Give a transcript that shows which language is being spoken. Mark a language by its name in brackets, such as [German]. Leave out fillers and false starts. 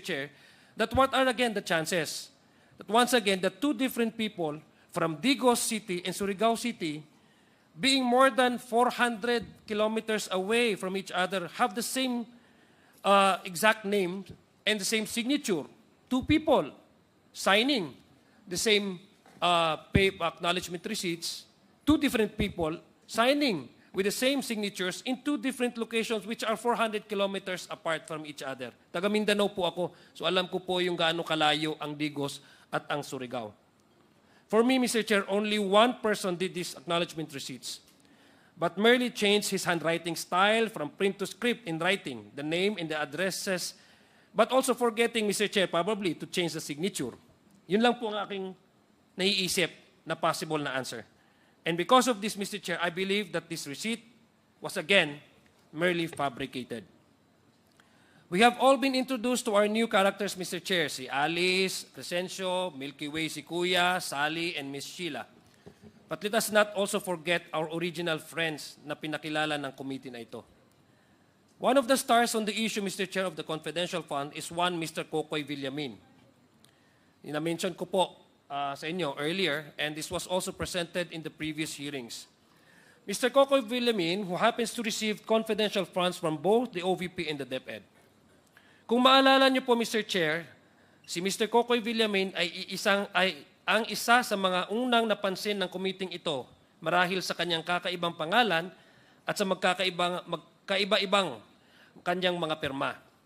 [English] Chair, that what are again the chances that once again, the two different people from Digos City and Surigao City, being more than 400 kilometers away from each other, have the same exact name and the same signature. Two people signing the same pay acknowledgement receipts, two different people signing with the same signatures in two different locations which are 400 kilometers apart from each other. [Filipino] Taga Mindanao po ako, so alam ko po yung gaano kalayo ang Digos at ang Surigao. [English] For me, Mr. Chair, only one person did these acknowledgement receipts, but merely changed his handwriting style from print to script in writing, the name and the addresses, but also forgetting, Mr. Chair, probably to change the signature. [Filipino] Yun lang po ang aking naiisip na possible na answer. [English] And because of this, Mr. Chair, I believe that this receipt was again merely fabricated. We have all been introduced to our new characters, Mr. Chair, si Alice, Crescencio, Milky Way, si Kuya, Sally, and Miss Sheila. But let us not also forget our original friends [Filipino] na pinakilala ng committee na ito. [English] One of the stars on the issue, Mr. Chair, of the confidential fund is one Mr. Kokoy Villamin. [Filipino] Na-mention ko po sa inyo [English] earlier, and this was also presented in the previous hearings. Mr. Kokoy Villamin, who happens to receive confidential funds from both the OVP and the DepEd. [Filipino] Kung maalala niyo po, Mr. Chair, si Mr. Kokoy Villamin ay ang isa sa mga unang napansin ng committee ito marahil sa kanyang kakaibang pangalan at sa magkaiba-ibang kanyang mga pirma.